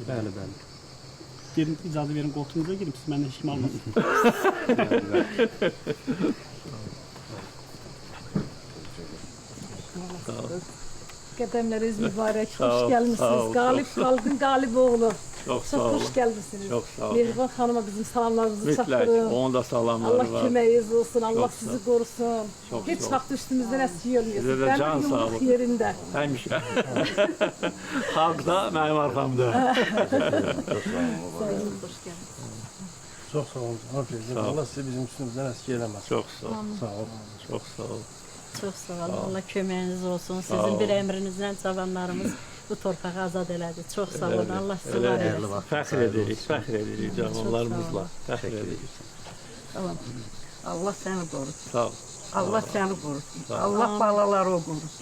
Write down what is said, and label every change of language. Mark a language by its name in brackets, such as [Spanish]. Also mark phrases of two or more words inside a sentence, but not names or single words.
[Azerbaijani] Bəli, bəli. Dedim icazə verin qoltuğunuza girin, siz məndən heç kim almasın. Qədəmləriniz mübarək, Sağ ol, [Turkish] hoş [Azerbaijani] sağ ol, gəlmişsiniz. Qalib xalqın qalib oğlu. [Turkish] Çok sağ Çok olun. hoş geldiniz. Çok sağ olun. [Azerbaijani] Mehriban Hanım'a bizim salamlarımızı Mütləq. çatdırın. Onun da salamları Allah var. köməyiniz olsun, Allah [Turkish] Çok sizi sağ- korusun. Çok [Azerbaijani] Hiç [Turkish] sağ ol. [Azerbaijani] vaxt üstümüzden əskiyi [Turkish] Size [Azerbaijani] olmayasın. [Turkish] de can [Azerbaijani] Benim yumruq [Turkish] sağlığı. [Azerbaijani] yerində. Həmişə. Xalq da mənim arxamda. [Turkish] Hoş geldiniz. Çok sağ olun. [Azerbaijani] Sağ ol. Allah sizi bizim üstümüzden eski eləməsin. [Turkish] Çok sağ ol. [Azerbaijani] Sağ ol. [Turkish] Çok sağ ol. Çok sağ olun. [Azerbaijani] Allah köməyiniz olsun. Sizin bir əmrinizlə cavanlarımız bu torpağı azad elədi. Çox sağ olun. Allah sizi var eləsin. Fəxr edirik, fəxr edirik cavanlarımızla. Fəxr edirik. Tamam. Allah səni qorusun. Sağ ol. Allah səni qorusun. Allah balaları o qorusun.